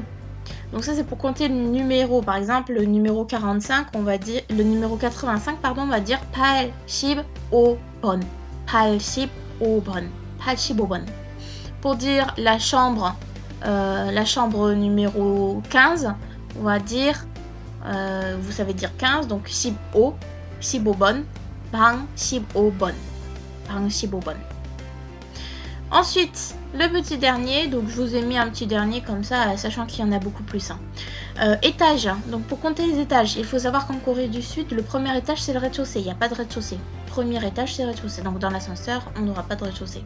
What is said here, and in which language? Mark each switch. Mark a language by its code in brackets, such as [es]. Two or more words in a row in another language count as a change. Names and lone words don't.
[fr] Donc ça c'est pour compter le numéro. Par exemple, le numéro 45, on va dire, le numéro 85, pardon, on va dire 85번. [ko] 85번. 85번. [fr] Pour dire la chambre numéro 15, on va dire, vous savez dire 15, donc 15, [ko] 15번, 방 15번. [fr] Ensuite, le petit dernier, donc je vous ai mis un petit dernier comme ça, sachant qu'il y en a beaucoup plus. Étage, donc pour compter les étages, il faut savoir qu'en Corée du Sud, le premier étage c'est le rez-de-chaussée, il n'y a pas de rez-de-chaussée. Premier étage c'est le rez-de-chaussée, donc dans l'ascenseur on n'aura pas de rez-de-chaussée.